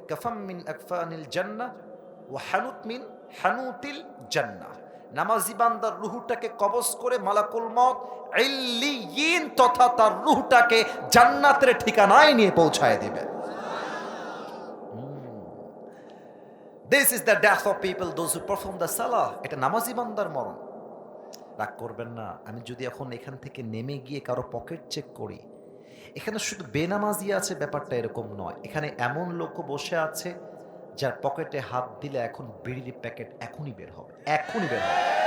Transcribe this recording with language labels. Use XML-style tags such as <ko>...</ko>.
<ar>কাফাম মিন আকফানিল জান্নাহ ওয়া হানুত মিন হানুতিল জান্নাহ।</ar> <bn>নামাজি বান্দার রুহুটাকে কবজ করে মালাকুল মওত ইল্লিয়িন তথা তার রুহটাকে জান্নাতের ঠিকানায় নিয়ে পৌঁছায় দিবে।</bn> <en>This is the death of people, those who perform the salah.</en> <bn>এটা নামাজি বান্দার মরণ। রাগ করবেন না, আমি যদি এখন এখান থেকে নেমে গিয়ে কারো পকেট চেক করি, এখানে শুধু বেনামাজি আছে ব্যাপারটা এরকম নয়। এখানে এমন লোকও বসে আছে যার পকেটে হাত দিলে এখন বিড়ির প্যাকেট এখনই বের হবে, এখনই বের হবে।</bn>